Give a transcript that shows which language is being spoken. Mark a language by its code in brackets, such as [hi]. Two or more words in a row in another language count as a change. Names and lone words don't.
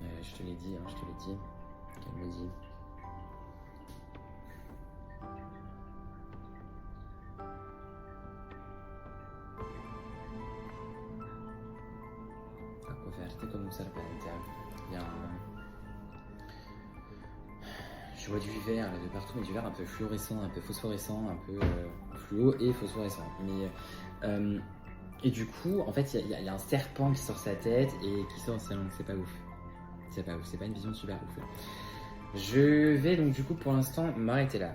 [fr] je te l'ai dit, hein, je te l'ai dit. Elle me dit. [it] Coperte con un serpente. [fr] Il y a Je vois du vert là, de partout, mais du vert un peu fluorescent, un peu phosphorescent, un peu fluo et phosphorescent. Et du coup, en fait, il y a un serpent qui sort sa tête et qui sort sa langue. C'est pas ouf. C'est pas ouf, c'est pas une vision super ouf. Je vais donc du coup pour l'instant m'arrêter là.